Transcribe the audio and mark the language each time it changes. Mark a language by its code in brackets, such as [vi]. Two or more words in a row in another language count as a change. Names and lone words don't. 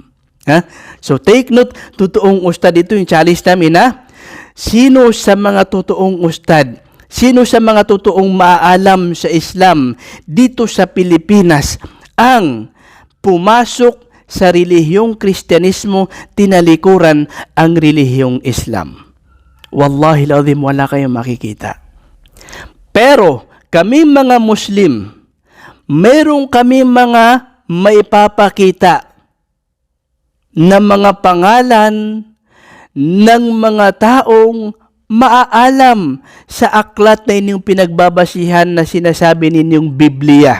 [en] So take note, [tl] totoong ustad, ito yung challenge namin. Sino sa mga totoong ustad, sino sa mga totoong maaalam sa Islam dito sa Pilipinas ang pumasok sa relihiyong Kristyanismo, tinalikuran ang relihiyong Islam? [ar] والله العظيم, [tl] wala kayong makikita. Pero kami mga Muslim, meron kami mga maipapakita na mga pangalan ng mga taong maaalam sa aklat na inyong pinagbabasihan na sinasabi ninyong Biblia.